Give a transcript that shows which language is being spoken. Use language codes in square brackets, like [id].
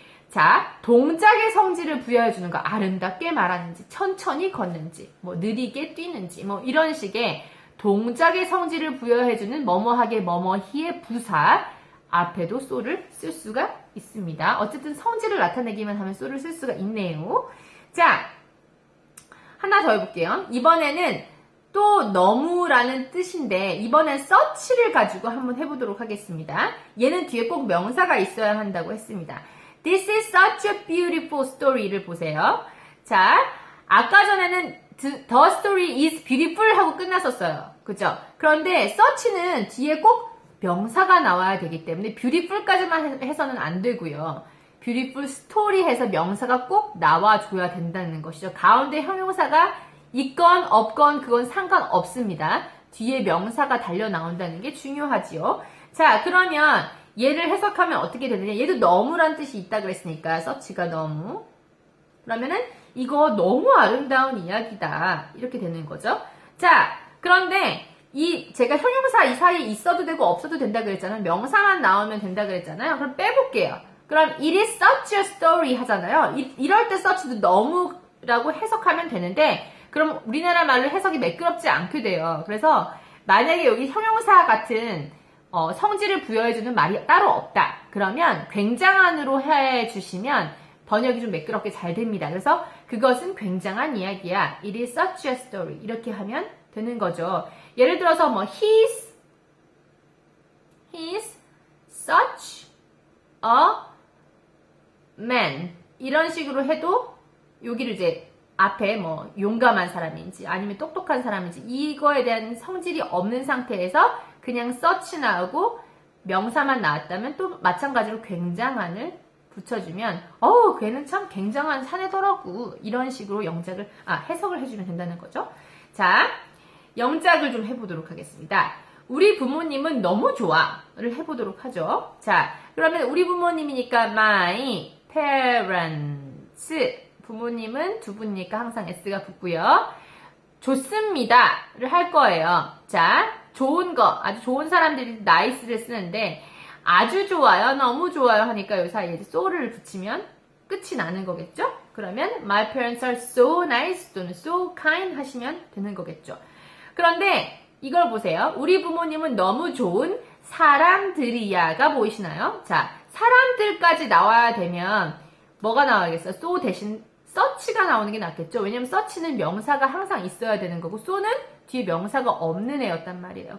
[ko] 자, 동작의 성질을 부여해주는 거, 아름답게 말하는지, 천천히 걷는지, 느리게 뛰는지, 이런 식의 동작의 성질을 부여해주는 뭐뭐하게 뭐뭐히의 부사 앞에도 so를 쓸 수가 있습니다. 어쨌든 성질을 나타내기만 하면 so를 쓸 수가 있네요. 자, 하나 더 해볼게요. 이번에는 또 너무라는 뜻인데 이번엔 such를 가지고 한번 해보도록 하겠습니다. 얘는 뒤에 꼭 명사가 있어야 한다고 했습니다. [en] This is such a beautiful story를 [ko] 보세요. 자, 아까 전에는 [en] the story is beautiful [ko] 하고 끝났었어요. 그죠? 그런데 such는 뒤에 꼭 명사가 나와야 되기 때문에 beautiful까지만 해서는 안 되고요. beautiful story 해서 명사가 꼭 나와줘야 된다는 것이죠. 가운데 형용사가 있건 없건 그건 상관없습니다. 뒤에 명사가 달려 나온다는 게 중요하지요. 자, 그러면 얘를 해석하면 어떻게 되느냐. 얘도 너무란 뜻이 있다 그랬으니까 such가 너무. 그러면은 이거 너무 아름다운 이야기다. 이렇게 되는 거죠. 자, 그런데 제가 형용사 이 사이에 있어도 되고 없어도 된다 그랬잖아요. 명사만 나오면 된다 그랬잖아요. 그럼 빼볼게요. 그럼 [en] it is such a story [ko] 하잖아요. 이럴 때 such도 너무라고 해석하면 되는데 그럼 우리나라 말로 해석이 매끄럽지 않게 돼요. 그래서 만약에 여기 형용사 같은 성질을 부여해주는 말이 따로 없다. 그러면 굉장한으로 해주시면 번역이 좀 매끄럽게 잘 됩니다. 그래서 그것은 굉장한 이야기야. [en] It is such a story. [ko] 이렇게 하면 되는 거죠. 예를 들어서 [en] he's such a man. [ko] 이런 식으로 해도 여기를 이제 앞에 용감한 사람인지 아니면 똑똑한 사람인지 이거에 대한 성질이 없는 상태에서 그냥 such 나오고 명사만 나왔다면 또 마찬가지로 굉장한을 붙여주면 걔는 참 굉장한 사내더라고, 이런 식으로 해석을 해주면 된다는 거죠. 자, 영작을 좀 해보도록 하겠습니다. 우리 부모님은 너무 좋아를 해보도록 하죠. 자, 그러면 우리 부모님이니까 my parents. 부모님은 두 분이니까 항상 s가 붙고요. 좋습니다를 할 거예요. 자, 좋은 거, 아주 좋은 사람들이 nice를 쓰는데 아주 좋아요, 너무 좋아요 하니까 요 사이에 so를 붙이면 끝이 나는 거겠죠? 그러면 [en] my parents are so nice [ko] 또는 [en] so kind [ko] 하시면 되는 거겠죠. 그런데 이걸 보세요. 우리 부모님은 너무 좋은 사람들이야가 보이시나요? 자, 사람들까지 나와야 되면 뭐가 나와야겠어요? so 대신 such가 나오는 게 낫겠죠? 왜냐면 such는 명사가 항상 있어야 되는 거고 so는 뒤에 명사가 없는 애였단 말이에요.